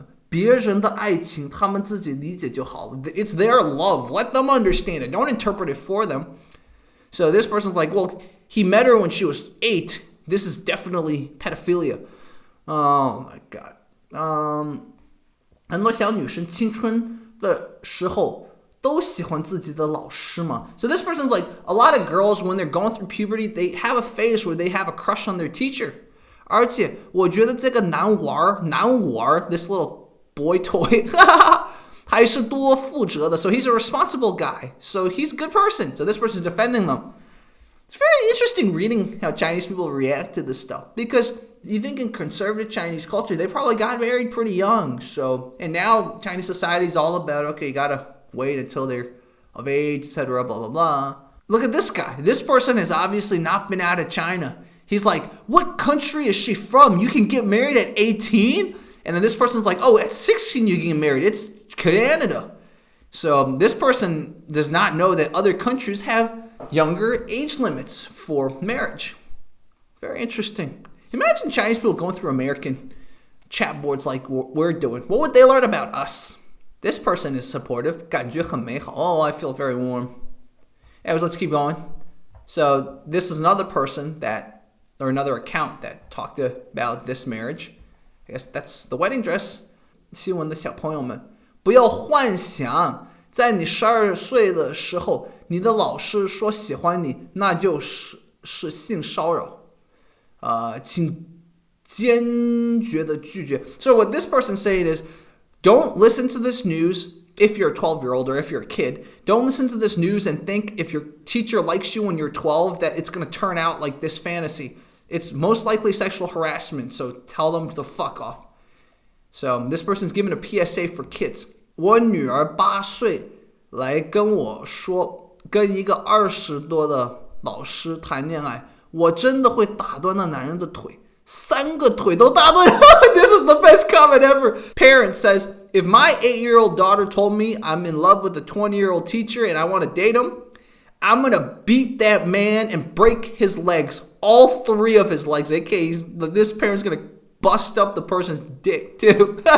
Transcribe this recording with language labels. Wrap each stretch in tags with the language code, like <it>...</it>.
<zh>别人的爱情他们自己理解就好了.</zh> <en>It's their love. Let them understand it. Don't interpret it for them. So this person's like, well, he met her when she was 8. This is definitely pedophilia. Oh my god.</en> <zh>很多小女生青春的时候都喜欢自己的老师嘛.</zh> <en>So this person's like, a lot of girls when they're going through puberty, they have a phase where they have a crush on their teacher.</en> <zh>而且我觉得这个男娃</zh> <en>this little boy toy</en> <zh>还是多负责的.</zh> <en>So he's a responsible guy. So he's a good person. So this person's defending them. It's very interesting reading how Chinese people react to this stuff, because you think in conservative Chinese culture, they probably got married pretty young. So, and now Chinese society is all about, okay, you gotta wait until they're of age, etc., blah, blah, blah. Look at this guy. This person has obviously not been out of China. He's like, what country is she from? You can get married at 18? And then this person's like, oh, at 16 you can get married. It's Canada. So this person does not know that other countries have younger age limits for marriage. Very interesting. Imagine Chinese people going through American chat boards like we're doing. What would they learn about us? This person is supportive.</en> <zh>感觉很美好.</zh> <en>Oh, I feel very warm. Anyways, let's keep going. So this is another person or another account that talked about this marriage. I guess that's the wedding dress.</en> <zh>新闻的小朋友们，不要幻想在你12岁的时候，你的老师说喜欢你，那就是性骚扰。请坚决的拒绝.</zh> <en>So what this person's saying is, don't listen to this news if you're a 12-year-old or if you're a kid. Don't listen to this news and think if your teacher likes you when you're 12 that it's going to turn out like this fantasy. It's most likely sexual harassment, so tell them to fuck off. So this person's giving a PSA for kids.</en> <zh>我女儿8岁来跟我说，跟一个20多的老师谈恋爱，我真的会打断那男人的腿， 3个腿都打断。</zh> <en>This is the best comment ever. Parent says, if my 8-year-old daughter told me I'm in love with a 20-year-old teacher and I want to date him, I'm going to beat that man and break his legs. All 3 of his legs. AKA, this parent's going to bust up the person's dick too.</en>